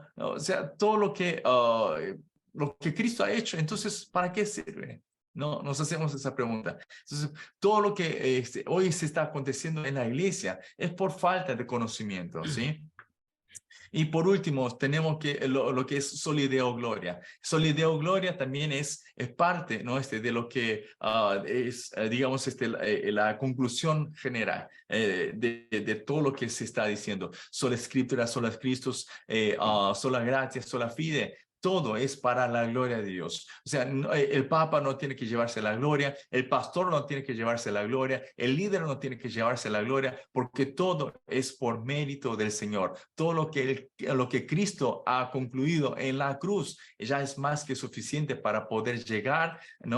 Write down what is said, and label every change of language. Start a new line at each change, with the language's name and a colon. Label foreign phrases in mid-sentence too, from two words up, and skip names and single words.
Spanish: O sea, todo lo que Cristo ha hecho, entonces, ¿para qué sirve? No, nos hacemos esa pregunta. Entonces, todo lo que hoy se está aconteciendo en la iglesia es por falta de conocimiento, ¿sí? Y por último, tenemos lo que es
Latin: solideo gloria. Solideo gloria
Spanish: también es parte, ¿no? De lo que es, digamos, la conclusión general de todo lo que se está diciendo. Sola escritura,
Latin: sola Christus, sola gratia, sola fide.
Spanish: Todo es para la gloria de Dios. O sea, el Papa no tiene que llevarse la gloria, el pastor no tiene que llevarse la gloria, el líder no tiene que llevarse la gloria, porque todo es por mérito del Señor. Todo lo que Cristo ha concluido en la cruz ya es más que suficiente para poder llegar, ¿no?